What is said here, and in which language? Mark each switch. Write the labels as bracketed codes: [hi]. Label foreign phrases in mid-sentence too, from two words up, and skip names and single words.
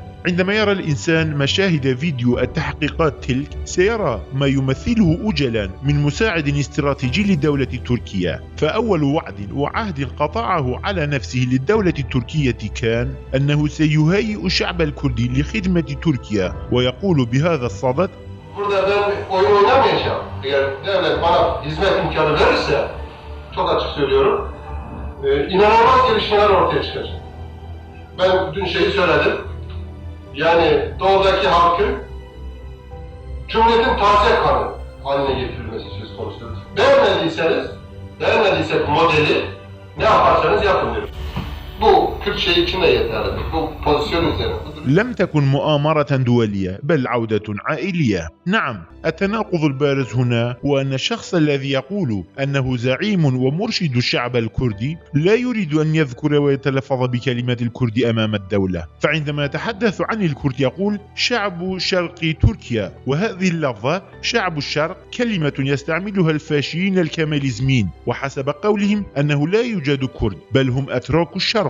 [ar] عندما يرى الإنسان مشاهد فيديو التحقيقات تلك سيرى ما يمثله أوجلان من مساعد استراتيجي لدولة تركيا. فأول وعد وعهد قطعه على نفسه للدولة التركية كان أنه سيهيئ الشعب الكردي لخدمة تركيا، ويقول بهذا الصدد: [tr] Burada ben oyun oynamayacağım. Eğer devlet bana hizmet imkanı verirse, çok açık söylüyorum, inanılmaz gelişmeler ortaya çıkacak. Ben dün şeyi söyledim, yani doğudaki halkın Cumhuriyet'in taze kanı haline getirilmesi söz konusu. Beğenmediysek modeli ne yaparsanız yapın diyorum. Bu Kürt şey için de yeterlidir. Bu pozisyon üzerine. [ar] لم تكن مؤامرة دولية بل عودة عائلية. نعم، التناقض البارز هنا هو أن الشخص الذي يقول أنه زعيم ومرشد الشعب الكردي لا يريد أن يذكر ويتلفظ بكلمة الكرد أمام الدولة، فعندما يتحدث عن الكرد يقول شعب شرق تركيا، وهذه اللفظة شعب الشرق كلمة يستعملها الفاشيين الكماليزميين، وحسب قولهم أنه لا يوجد كرد بل هم أتراك الشرق.